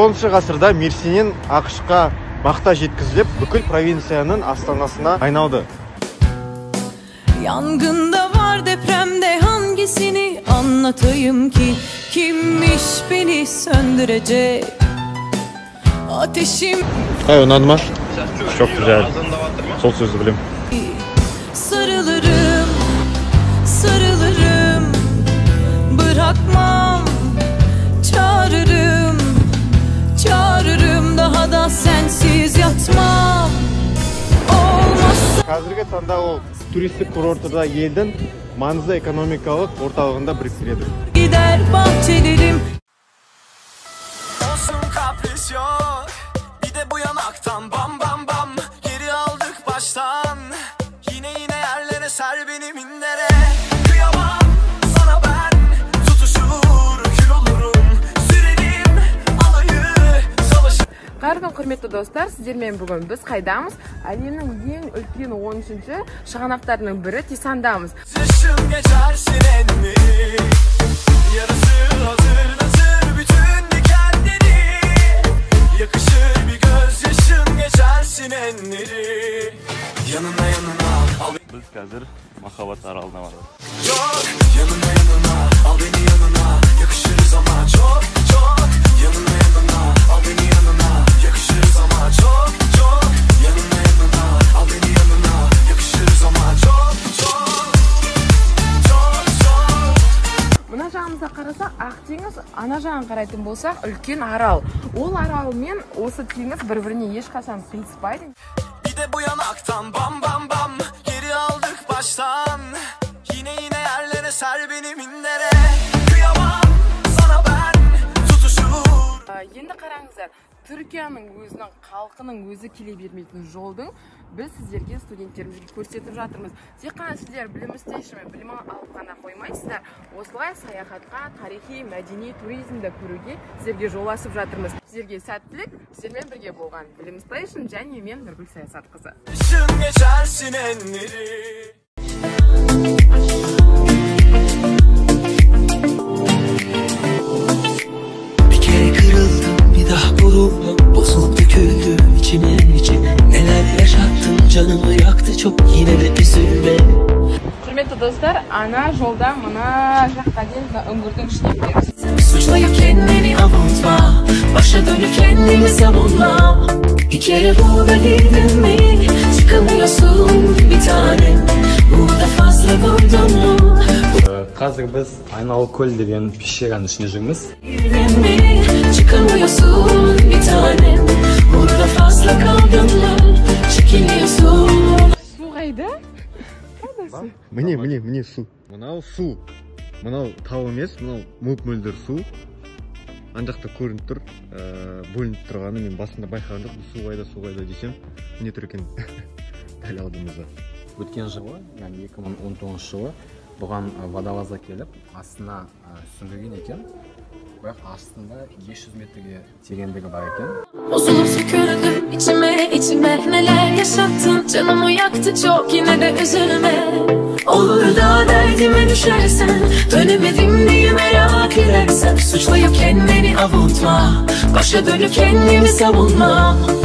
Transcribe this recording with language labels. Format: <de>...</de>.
<kk>ғасырда Мерсиннен ақш-қа мақта жеткізіліп, бүкіл провинцияның астанасына айналды.</kk> <tr>Yangında var depremde hangisini anlatayım ki? Kimmiş beni söndürecek ateşim?</tr> <kk>Ұнады ма?</kk> <tr>Çok güzel.</tr> <kk>Сол сөзді білем.</kk> <tr>Sarılırım, sarılırım, bırakmam, çağırırım, çağırırım, daha da sensiz yatmam. Olmazsa</tr> <kk>Қазіргі таңда ол туристік курортыда елдің маңызды экономикалық орталығында біріктіреді.</kk> <tr>gider bahçelerim. Olsun kapris yok, bir de bu yanaktan bam bam bam. Geri aldık baştan, yine yerlere ser beni mindere. Kıyamam sana ben, tutuşur kül olurum. Sürelim alayı savaşı.</tr> <kk>Қайырлы құрметті достар, сіздермен бүгін біз қайдамыз? Әлемнің ең үлкен 13-ші шығанақтарының бірі Тисандамыз.</kk> <tr>Düşüm geçersin enni, yarısı hazır nazır bütün dikenleri. Yakışır bir gözyaşın geçersin enleri. Yanına yanına al</tr> <kk>Biz қазір Махаббат аралына барамыз.</kk> <tr>çok, yanına yanına al beni yanına. Yakışırız ama çok çok, yanına yanına al beni yanına. Yakışırız ama çok çok, yanına yanına al beni yanına. Yakışırız ama çok çok çok çok.</tr> <kk>Мына жағымызда қарасақ, ақ теңіз, ана жағын қарайтын болсақ, үлкен арал. Ол арал мен осы теңіз бір-біріне ешқашан қиыспайды.</kk> <tr>Bir de bu yanaktan bam bam bam. Geri aldık baştan, yine yerlere ser beni mindere. Kıyamam sana ben, tutuşur.</tr> <kk>Енді қараңыздар, Түркияның өзінің халқының өзі келе бермейтін жолдың біз сіздерге студенттерімізге көрсетіп жатырмыз. Тек қана сіздер білім істейшімен білім алып қана қоймайсыздар, осылай саяхатқа, тарихи, мәдени, туризмді көруге сіздерге жол ашып жатырмыз. Сіздерге сәттілік, сіздермен бірге болған білім істейшін және мен Нұргүл Саясатқызы.</kk> <tr>Düşüm geçersin enleri. Bir kere kırıldım, bir daha vuruldum, bozulup döküldüm içime içime. Neler yaşattın, canımı yaktı çok, yine de üzülme.</tr> <kk>Құрметті достар, ана жолда мына жаққа дейін үңгірдің ішіне кіреміз.</kk> <tr>Suçlayıp kendini avutma, başa dönüp kendimi savunma. Bir kere burada girdin mi, çıkamıyorsun bir tanem. Burada fazla durdun mu?</tr> <kk>Қазір біз Айналы көл деген пещераның ішіне жүрміз.</kk> <tr>Girdin mi, çıkamıyorsun bir tanem. Burada fazla kaldın mı, çekiliyorsun.</tr> <kk>Су қайда? Міне су. Мынау су. Мынау тау емес, мынау мөп-мөлдір су. Ан жақта көрініп тұр, бөлініп тұрғаны мен басында байқаған жоқ. Су қайда десем, не тұр екен дәл алдымызда. Өткен жылы, яғни 2019 жылы бұған водолаза келіп, астына сүңгіген екен. Бірақ астында 500 метрге тереңдігі бар екен.</kk> <tr>Bozulup söküldüm içime neler yaşattın, canımı yaktı çok, yine de üzülme. Olur da derdime düşersen, dönemedim diye merak edersen. Suçlayıp kendini avutma, başa dönüp kendimi savunma.</tr>